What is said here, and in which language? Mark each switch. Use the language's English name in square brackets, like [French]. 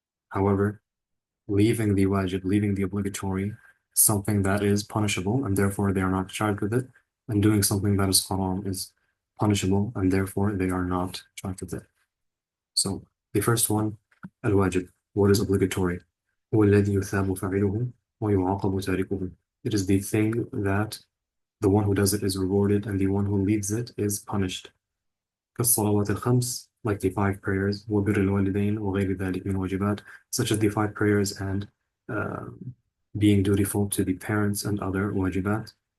[English] However, leaving the wajib, leaving the obligatory, something that is punishable, and therefore they are not charged with it, and doing something that is haram is punishable, and therefore they are not charged with it. So the first one, al-wajib, what is obligatory? [Arabic] هو الذي يثاب فاعله ويعاقب تاركه. [English] It is the thing that the one who does it is rewarded and the one who leaves it is punished. [Arabic] كالصلوات الخمس, [English] like the five prayers, [Arabic] وبر الوالدين وغير ذلك من واجبات, [English] such as the five prayers and uh, being dutiful to the parents and other wajibat.